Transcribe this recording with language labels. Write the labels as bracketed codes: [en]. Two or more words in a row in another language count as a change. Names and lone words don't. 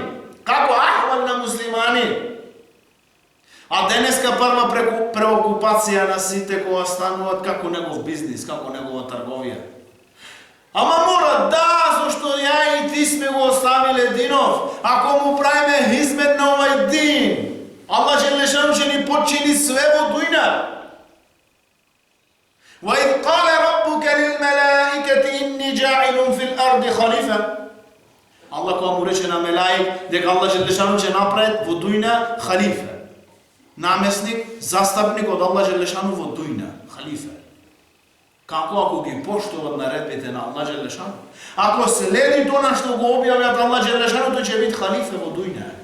[mk] Како ахвал на муслимани? А денеска прва преокупација на сите кога стануваат како негов бизнис, како негова трговија. Ама мора, да, зашто ја и ти сме го оставиле динов. Ако му правиме хизмет на овај дин, [ar] الله جل شأنه [mk] ќе ни подчини све во дујна. [ar] وَإِذْ قَالَ رَبُّكَ لِلْمَلَائِكَةِ إِنِّي جَاعِلٌ فِي الْأَرْضِ خَلِيفَةً. [mk] Аллах кога му рече на мелаик дека [ar] الله جل شأنه [mk] ќе направи во дујна халифа. Наместник, застапник од [ar] الله جل شأنه [mk] во дујна, халифа. Како ако ги поштуват наредбите на [ar] الله جل شأنه? [mk] Ако следи тоа што го објавиат [ar] الله جل شأنه, [mk] тој ќе биде халифе во дуња.